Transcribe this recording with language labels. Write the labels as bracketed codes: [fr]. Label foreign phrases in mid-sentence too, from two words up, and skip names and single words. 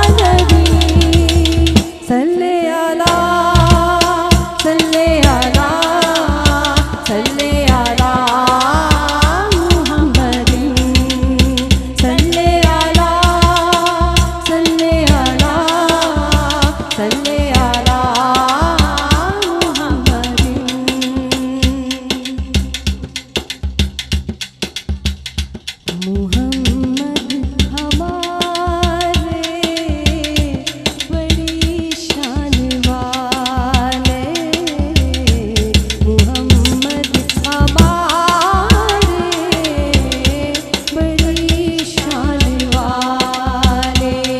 [ar] नबी, صل على، صل على، صل على محمد، صل على، صل على، صل على محمد. [hi] मुहम्मद हमारे बड़ी शान वाले, मुहम्मद हमारे बड़ी शान वाले,